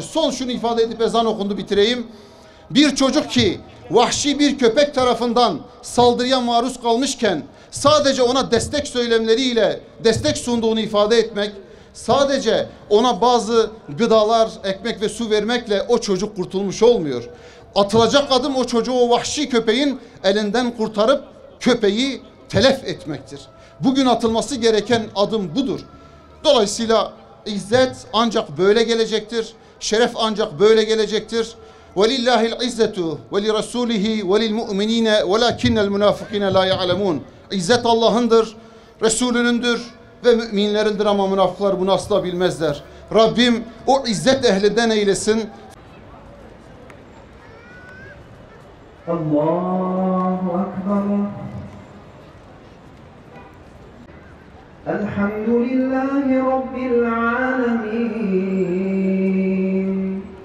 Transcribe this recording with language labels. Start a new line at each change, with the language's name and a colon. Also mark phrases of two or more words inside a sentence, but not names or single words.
Turkish: Son şunu ifade edip ezan okundu bitireyim. Bir çocuk ki vahşi bir köpek tarafından saldırıya maruz kalmışken sadece ona destek söylemleriyle destek sunduğunu ifade etmek, sadece ona bazı gıdalar, ekmek ve su vermekle o çocuk kurtulmuş olmuyor. Atılacak adım o çocuğu o vahşi köpeğin elinden kurtarıp köpeği telef etmektir. Bugün atılması gereken adım budur. Dolayısıyla İzzet ancak böyle gelecektir. Şeref ancak böyle gelecektir.
Arabic: وَلِلَّهِ الْعِزَّةُ وَلِرَسُولِهِ وَلِلْمُؤْمِنِينَ وَلَكِنَّ الْمُنَافِقِينَ لَا يَعْلَمُونَ.
Turkish: İzzet Allah'ındır, Resulünündür ve müminlerindir ama münafıklar bunu asla bilmezler. Rabbim o izzet ehlinden eylesin.
Arabic: الله أكبر. الحمد لله رب العالمين.